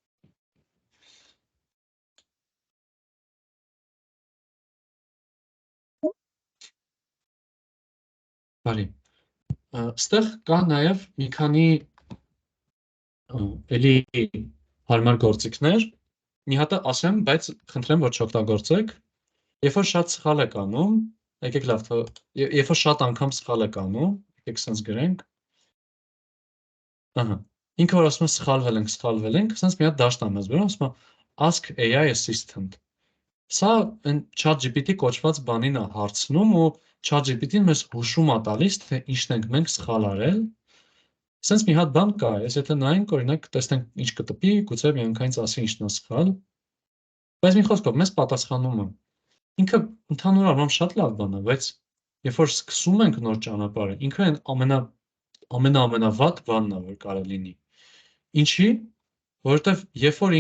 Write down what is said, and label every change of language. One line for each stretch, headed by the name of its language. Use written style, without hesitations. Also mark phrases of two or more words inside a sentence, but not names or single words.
Armenian: Բարի։ Ստեղ կա նաև մի քանի էլի հարմար գործիքներ, մի հատը ասեմ, բայց խնդրեմ, որ չօգտագործեք։ Երբ որ շատ սխալ եք անում, եկեք լավ, երբ որ շատ անգամ սխալ եք անում, եկեք sense գրենք։ Ահա, ինքը որ ասում է սխալվել ենք, sense մի հատ դաշտ ամ ասում, ասում է
English: ask AI assistant։
Armenian: Սա ChatGPT կոչված բանին է հարցնում ու ChatGPT-ն մեզ հուշում է տալիս, թե ինչն ենք մենք սխալ արել։ Սենց մի հատ բան կա, ես եթե նայենք, օրինակ, տեսնենք ինչ կտպի, գուցե միանգամից ասի ինչն է սխալ, բայց մի խոսքով մեզ պատասխանում է։ Ինքը ընդհանուր առմամբ շատ լավ բան է, բայց երբ որ սկսում ենք նոր ճանապարհը, ինքը ամենավատ բանն է, որ կարող լինի։ Ինչի, որովհետև երբ որ